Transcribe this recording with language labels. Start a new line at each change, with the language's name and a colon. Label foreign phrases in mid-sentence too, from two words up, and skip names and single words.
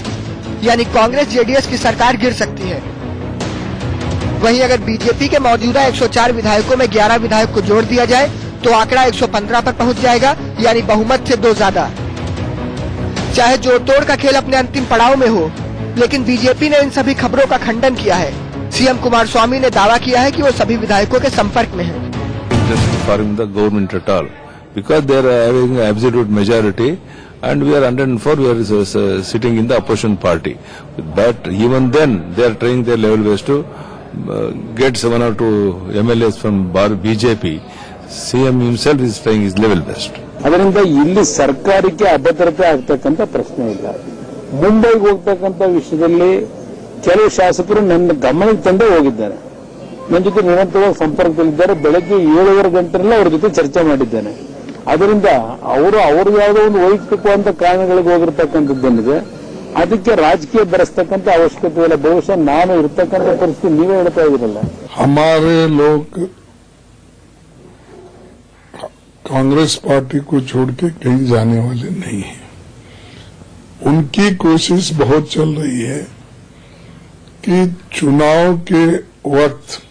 Hindi: यानी कांग्रेस जेडीएस की सरकार गिर सकती है। वहीं अगर बीजेपी के मौजूदा 104 विधायकों में 11 विधायक को जोड़ दिया जाए तो आंकड़ा 115 पर पहुंच जाएगा, यानी बहुमत से 2 ज्यादा। चाहे जोड़ तोड़ का खेल अपने अंतिम पड़ाव में हो, लेकिन बीजेपी ने इन सभी खबरों का खंडन किया है। सीएम कुमारस्वामी ने दावा किया है कि वो सभी विधायकों के संपर्क में हैं।
English: Because they are having absolute majority, and we are 104, we are sitting in the opposition party. But even then, they are trying their level best to get 1 or 2 MLAs from BJP. CM himself is trying his level best.
Kannada: ಅದರಿಂದ ಇಲ್ಲಿ ಸರ್ಕಾರಕ್ಕೆ ಅಭದ್ರತೆ ಆಗ್ತಕ್ಕಂಥ ಪ್ರಶ್ನೆ ಇಲ್ಲ. ಮುಂಬೈಗೆ ಹೋಗ್ತಕ್ಕಂಥ ವಿಷಯದಲ್ಲಿ ಕೆಲವು ಶಾಸಕರು ನನ್ನ ಗಮನಕ್ಕೆ ತಂದೇ ಹೋಗಿದ್ದಾರೆ. ನನ್ನ ಜೊತೆ ನಿರಂತರವಾಗಿ ಸಂಪರ್ಕದಲ್ಲಿದ್ದಾರೆ. ಬೆಳಗ್ಗೆ 7:30 ಗಂಟೆಲ್ಲ ಅವ್ರ ಜೊತೆ ಚರ್ಚೆ ಮಾಡಿದ್ದೇನೆ. ಅದರಿಂದ ಅವರು ಯಾವುದೋ ಒಂದು ವೈಯಕ್ತಿಕವಾದ ಕಾರಣಗಳಿಗೆ ಹೋಗಿರ್ತಕ್ಕಂಥದ್ದೇನಿದೆ, ಅದಕ್ಕೆ ರಾಜಕೀಯ ಬೆರೆಸ್ತಕ್ಕಂಥ ಅವಶ್ಯಕತೆ ಇಲ್ಲ. ಬಹುಶಃ ನಾನು ಇರ್ತಕ್ಕಂಥ ಪರಿಸ್ಥಿತಿ ನೀವೇ ಹೇಳ್ತಾ ಇದ್ದೀರಲ್ಲ.
Hindi: हमारे लोग कांग्रेस पार्टी को छोड़ के कहीं जाने वाले नहीं हैं। उनकी कोशिश बहुत चल रही है कि चुनाव के वक्त